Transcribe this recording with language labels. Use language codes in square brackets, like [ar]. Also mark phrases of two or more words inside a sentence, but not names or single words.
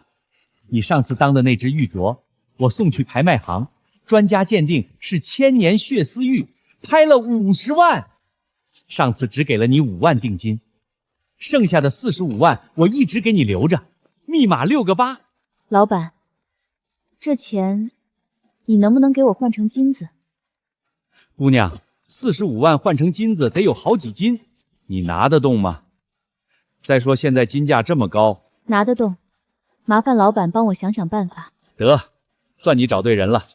[zh] 你上次當的那只玉鐲，我送去拍賣行，專家鑑定是千年血絲玉，拍了50萬。上次只給了你5萬定金，剩下的45萬我一直給你留着，密碼6個8。老闆， 這錢你能不能给我换成金子？姑娘，45万换成金子得有好几斤，你拿得动吗？再说现在金价这么高，拿得动，麻烦老板帮我想想办法。得，算你找对人了。